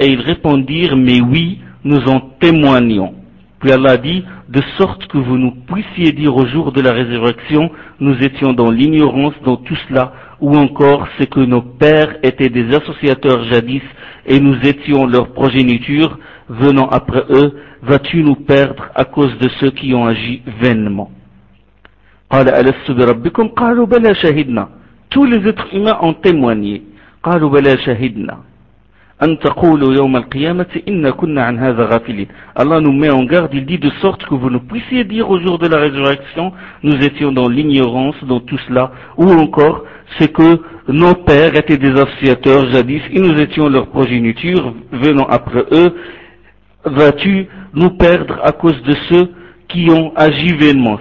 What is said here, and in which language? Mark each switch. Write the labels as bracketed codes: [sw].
[fr] Et ils répondirent, « Mais oui, nous en témoignons. » Puis Allah dit, de sorte que vous nous puissiez dire au jour de la résurrection, nous étions dans l'ignorance, dans tout cela, ou encore, c'est que nos pères étaient des associateurs jadis, et nous étions leur progéniture, venant après eux, vas-tu nous perdre à cause de ceux qui ont agi vainement? [ar] قَالَ أَلَسْتُ بِرَبِّكُمْ قَالُوا بَلَا شَهِدْنَا. Tous les êtres humains ont témoigné. قَالُوا بَلَا شَهِدْنَا. أن تقولوا يوم القيامة إن كنا عن هذا غافلين. [fr] Allah nous met en garde, il dit, de sorte que vous ne puissiez dire au jour de la résurrection, nous étions dans l'ignorance, dans tout cela, ou encore, c'est que nos pères étaient des associateurs jadis, et nous étions leur progéniture, venant après eux, vas-tu nous perdre à cause de ceux qui ont agi vainement.